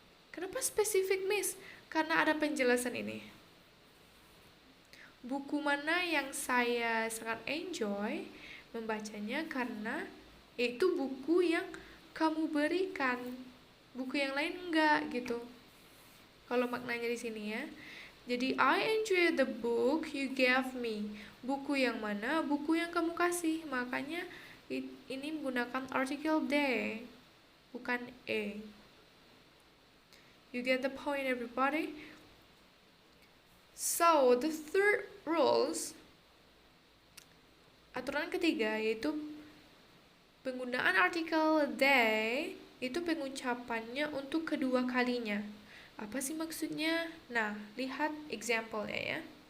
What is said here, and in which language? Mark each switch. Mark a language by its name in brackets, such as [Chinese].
[Indonesian] Kenapa spesifik, Miss? Karena ada penjelasan ini. Buku mana yang saya sangat enjoy membacanya karena itu buku yang kamu berikan. Buku yang lain enggak gitu. Kalau maknanya di sini ya. Jadi [English] I enjoy the book you gave me. [Indonesian] Buku yang mana? Buku yang kamu kasih. Makanya ini menggunakan article they, bukan a. [English] You get the point, everybody? So, the third rules, [Indonesian] aturan ketiga yaitu penggunaan artikel they itu pengucapannya untuk kedua kalinya. Apa sih maksudnya? Nah, lihat example-nya ya.